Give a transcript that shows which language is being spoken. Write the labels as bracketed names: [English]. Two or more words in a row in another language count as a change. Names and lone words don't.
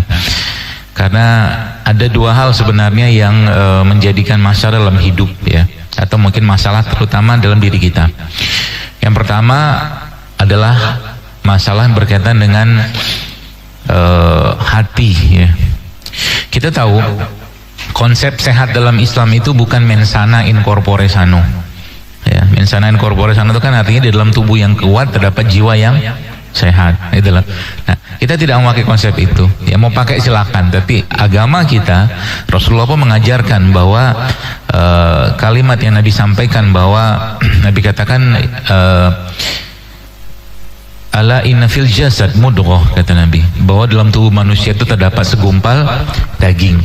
[Indonesian] Karena ada dua hal sebenarnya yang menjadikan masalah dalam hidup ya, atau mungkin masalah terutama dalam diri kita. Yang pertama adalah masalah yang berkaitan dengan hati ya. Kita tahu konsep sehat dalam Islam itu bukan [Latin] mensana in corpore sano [Indonesian] ya. [Latin] Mensana in corpore sano [Indonesian] itu kan artinya di dalam tubuh yang kuat terdapat jiwa yang sehat itulah. Nah, kita tidak memakai konsep itu ya, mau pakai silakan, tapi agama kita, Rasulullah pun mengajarkan bahwa kalimat yang Nabi sampaikan bahwa Nabi katakan [Arabic] ألا إن في الجسد مضغة, [Indonesian] kata Nabi, bahwa dalam tubuh manusia itu terdapat segumpal daging.